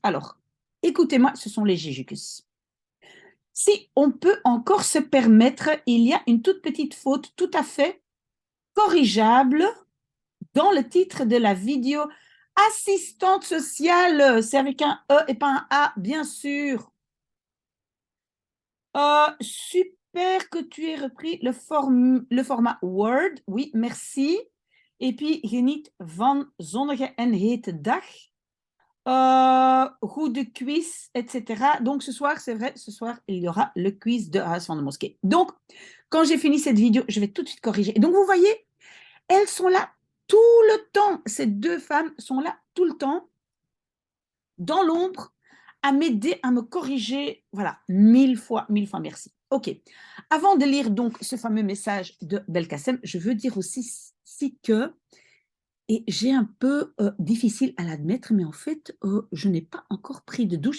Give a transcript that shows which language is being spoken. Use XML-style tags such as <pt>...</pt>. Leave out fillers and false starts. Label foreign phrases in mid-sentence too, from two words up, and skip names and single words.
<fr>Alors, écoutez-moi, ce sont les Jujuks. Si on peut encore se permettre, il y a une toute petite faute tout à fait corrigeable dans le titre de la vidéo. Assistante sociale, c'est avec un E et pas un A, bien sûr. Super que tu aies repris le format Word. Oui, merci. Et puis,</fr> <nl>geniet van zonnige en hete dag. Goede quiz, etc.</nl> <fr>Donc, ce soir, c'est vrai, ce soir, il y aura le quiz de Huis van de Mosquée. Donc, quand j'ai fini cette vidéo, je vais tout de suite corriger. Et donc, vous voyez, elles sont là tout le temps. Ces deux femmes sont là tout le temps, dans l'ombre, à m'aider, à me corriger. Voilà, mille fois merci. OK. Avant de lire donc ce fameux message de Belkacem, je veux dire aussi que, et j'ai un peu difficile à l'admettre, mais en fait, je n'ai pas encore pris de douche.</fr>